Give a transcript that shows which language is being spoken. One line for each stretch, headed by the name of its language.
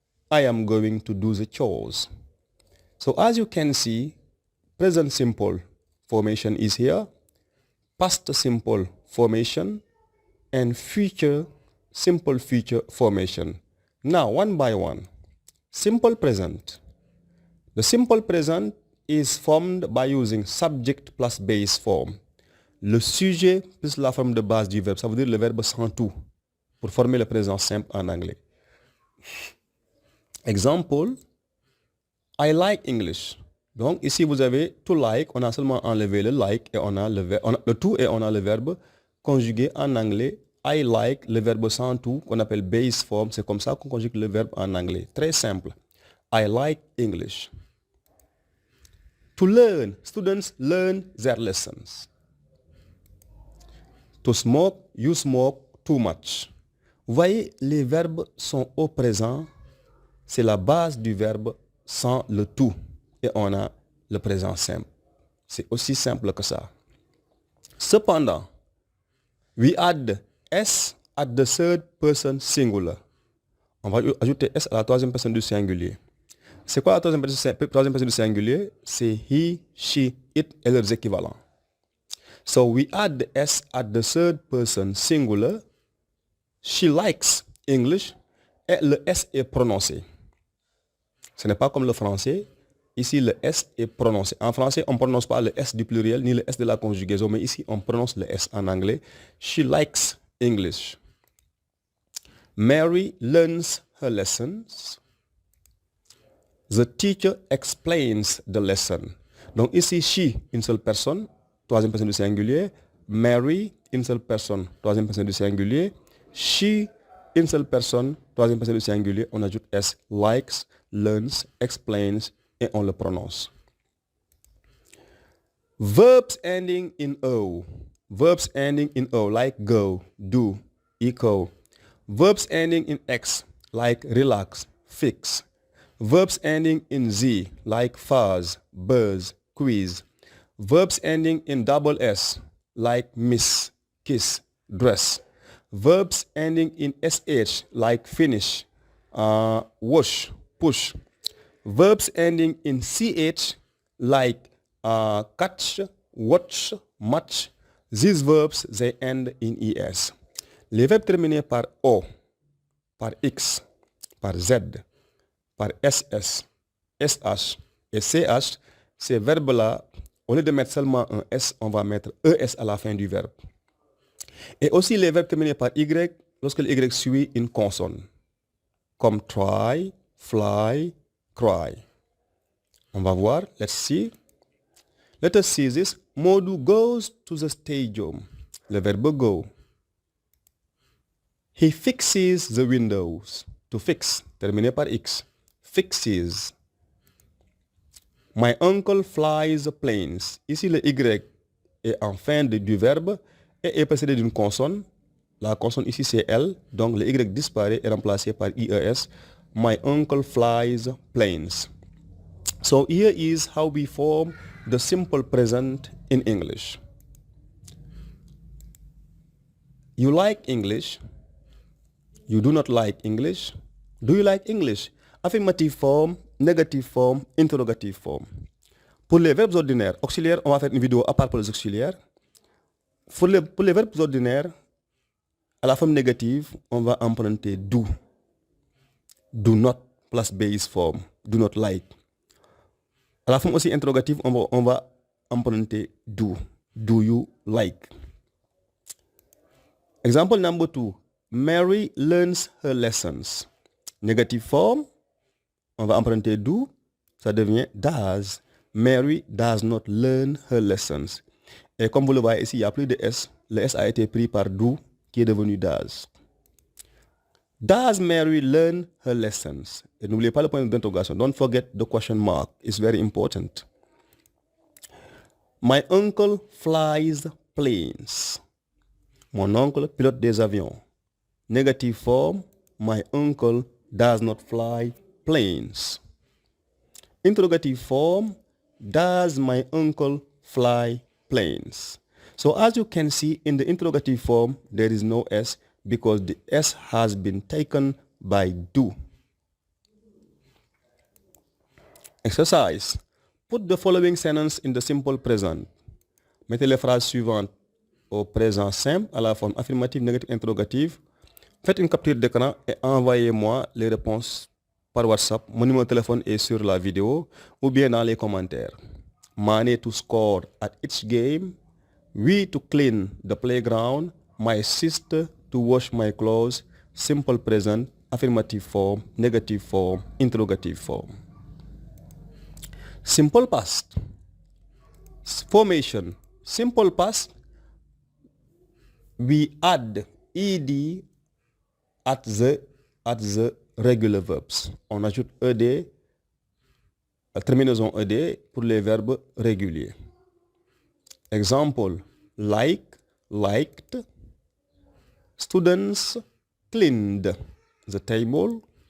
English: I am going to do the chores. So as you can see, present simple formation is here, past simple formation, and future simple future formation. Now, one by one. Simple present. The simple present is formed by using subject plus base form.
French: Le sujet plus la forme de base du verbe, ça veut dire le verbe sans tout, pour former le présent simple en anglais. Exemple,
English: I like English.
French: Donc ici vous avez to like, on a seulement enlevé le like et on a le tout et on a le verbe conjugué en anglais. I like, le verbe sans tout qu'on appelle base form, c'est comme ça qu'on conjugue le verbe en anglais. Très simple.
English: I like English. To learn, students learn their lessons. To smoke, you smoke too much.
French: Vous voyez, les verbes sont au présent. C'est la base du verbe sans le tout. Et on a le présent simple. C'est aussi simple que ça.
English: Cependant, we add S at the third person singular.
French: On va ajouter S à la troisième personne du singulier. C'est quoi la troisième personne du singulier? C'est he, she, it et leurs équivalents.
English: So we add S at the third person singular. She likes English.
French: Et le S est prononcé. Ce n'est pas comme le français. Ici, le S est prononcé. En français, on ne prononce pas le S du pluriel ni le S de la conjugaison, mais ici, on prononce le S en anglais.
English: She likes English. Mary learns her lessons. The teacher explains the lesson.
French: Donc ici, she, une seule personne, troisième personne du singulier. Mary, une seule personne, troisième personne du singulier. She, une seule personne, troisième personne du singulier. On ajoute S, likes, learns, explains, et on le prononce.
English: Verbs ending in O. Verbs ending in O, like go, do, echo. Verbs ending in X, like relax, fix. Verbs ending in Z, like fuzz, buzz, quiz. Verbs ending in double S, like miss, kiss, dress. Verbs ending in SH, like finish, wash, push. Verbs ending in ch like catch, watch, match. These verbs, they end in es.
French: Les verbes terminés par o, par x, par z, par ss, sh et ch, ces verbes-là, au lieu de mettre seulement un s, on va mettre es à la fin du verbe. Et aussi les verbes terminés par y, lorsque le y suit une consonne, comme try, fly, cry. On va voir,
English: let's see. Let us see this. Modu goes to the stadium.
French: Le verbe go.
English: He fixes the windows. To fix,
French: terminé par x.
English: Fixes. My uncle flies planes.
French: Ici, le y est en fin du verbe et est précédé d'une consonne. La consonne ici, c'est L. Donc, le y disparaît et remplacé par IES.
English: My uncle flies planes. So, here is how we form the simple present in English. You like English. You do not like English. Do you like English? Affirmative form, négative form, interrogative form.
French: Pour les verbes ordinaires, auxiliaires, on va faire une vidéo à part pour les auxiliaires. Pour les verbes ordinaires, à la forme négative, on va emprunter do.
English: Do not plus base form. Do not like.
French: À la forme aussi interrogative, on va emprunter do.
English: Do you like? Example number 2. Mary learns her lessons. Négative form,
French: on va emprunter do. Ça devient
English: does. Mary does not learn her lessons.
French: Et comme vous le voyez ici, il n'y a plus de S. Le S a été pris par do, qui est devenu does.
English: Does Mary learn her lessons?
French: Et n'oubliez pas le point d'interrogation.
English: Don't forget the question mark. It's very important. My uncle flies planes.
French: Mon oncle pilote des avions.
English: Negative form, my uncle does not fly planes. Interrogative form, does my uncle fly planes? So as you can see, in the interrogative form, there is no S because the S has been taken by do. Exercise. Put the following sentence in the simple present.
French: Mettez les phrases suivantes au présent simple, à la forme affirmative, négative, interrogative. Faites une capture d'écran et envoyez-moi les réponses par WhatsApp. Mon numéro de téléphone est sur la vidéo ou bien dans les commentaires.
English: Mane to score at each game. We to clean the playground. My sister to wash my clothes. Simple present, affirmative form, negative form, interrogative form. Simple past. Formation. Simple past. We add ed at the regular verbs.
French: On ajoute ed, la terminaison ed pour les verbes réguliers.
English: Example, like, liked. Students cleaned the table.